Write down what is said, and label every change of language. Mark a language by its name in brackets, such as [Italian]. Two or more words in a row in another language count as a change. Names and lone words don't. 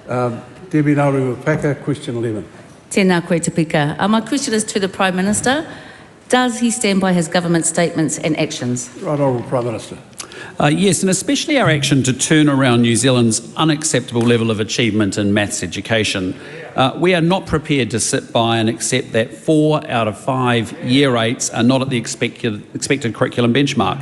[English] Debbie Nauru-Paka, question 11. [Māori] Tēnā koe te pika. [English] My question is to the Prime Minister. Does he stand by his government statements and actions? Right Honourable Prime Minister. Yes, and especially our action to turn around New Zealand's unacceptable level of achievement in maths education. We are not prepared to sit by and accept that 4 out of 5 year 8s are not at the expected curriculum benchmark.